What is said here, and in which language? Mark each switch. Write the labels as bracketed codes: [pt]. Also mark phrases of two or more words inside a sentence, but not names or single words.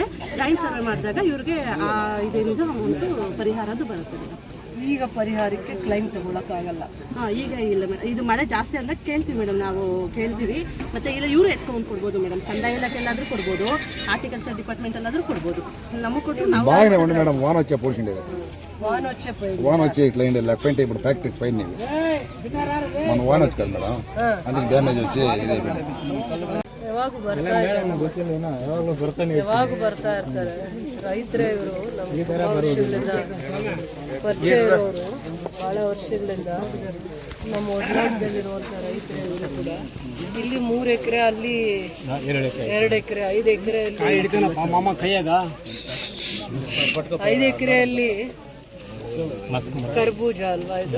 [en] joint survey [kn] ಮಾಡಿದಾಗ ಇವ್ರಿಗೆ ಇದೇನಿದೆ ಅಮೌಂಟು ಪರಿಹಾರದ್ದು ಬರುತ್ತೆ. ಈಗ ಪರಿಹಾರಕ್ಕೆ ಕ್ಲೈಮ್ ತಗೊಳಕ್ಕಾಗಲ್ಲ. ಈಗ ಇಲ್ಲ ಮೇಡಮ್. ಇದು ಮಳೆ ಜಾಸ್ತಿ ಅಂದಾಗ ಕೇಳ್ತೀವಿ ಮೇಡಮ್, ನಾವು ಕೇಳ್ತೀವಿ. ಮತ್ತೆ ಇಲ್ಲ ಇವರು ಎತ್ಕೊಂಡು ಕೊಡ್ಬೋದು ಮೇಡಮ್, ಕಂದಾಯ ಇಲಾಖೆ ಎಲ್ಲಾದರೂ ಕೊಡ್ಬೋದು, [en] horticulture department [kn] ಎಲ್ಲಾದರೂ ಕೊಡ್ಬೋದು. ನಮಗೆ ಕೊಟ್ಟು ನಾವು [te] మేడం వాన వచ్చే పోర్షన్ వాన వచ్చి ఇట్లా లేకపోతే ఇప్పుడు ఫ్యాక్టరీ పైన మన వాన వచ్చి కదా మేడం, అందుకు డ్యామేజ్ వచ్చి [kn] ಯಾವಾಗ ಬರ್ತಾ ಇರ್ತಾರೆ ರೈತರೇ ಇವರು. ಪರಿಚಯ ಇರೋರು ಬಹಳ ವರ್ಷಗಳಿಂದ ನಮ್ಮ ಒಡನಾಟದಲ್ಲಿರುವಂಥ ರೈತರೇ ಇವರು ಕೂಡ. ಇಲ್ಲಿ 3 ಎಕರೆ, ಅಲ್ಲಿ 2 ಎಕರೆ, 5 ಎಕರೆಯಲ್ಲಿ 5 ಎಕರೆಯಲ್ಲಿ ಕರ್ಬೂಜ ಅಲ್ವಾ ಇದು?